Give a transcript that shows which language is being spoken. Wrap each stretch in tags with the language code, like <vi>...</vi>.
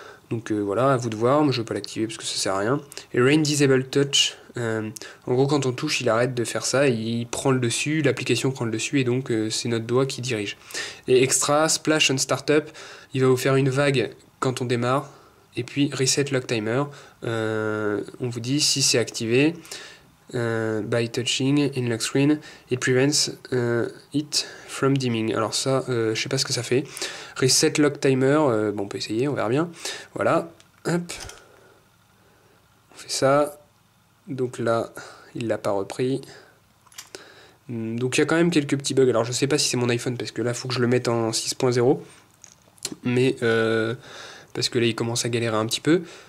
<fr>Donc voilà, à vous de voir, moi je ne veux pas l'activer parce que ça sert à rien. Et Rain Disable Touch, en gros quand on touche il arrête de faire ça, il prend le dessus, l'application prend le dessus et donc c'est notre doigt qui dirige. Et Extra, Splash on Startup, il va vous faire une vague quand on démarre. Et puis Reset Lock Timer, on vous dit si c'est activé.</fr> <en>By touching in lock screen, it prevents it from dimming.</en> <fr>Alors ça, je sais pas ce que ça fait. Reset lock timer, bon on peut essayer, on verra bien. Voilà, hop, on fait ça. Donc là, il l'a pas repris. Donc il y a quand même quelques petits bugs. Alors je sais pas si c'est mon iPhone parce que là, il faut que je le mette en 6.0. Mais parce que là, il commence à galérer un petit peu.</fr>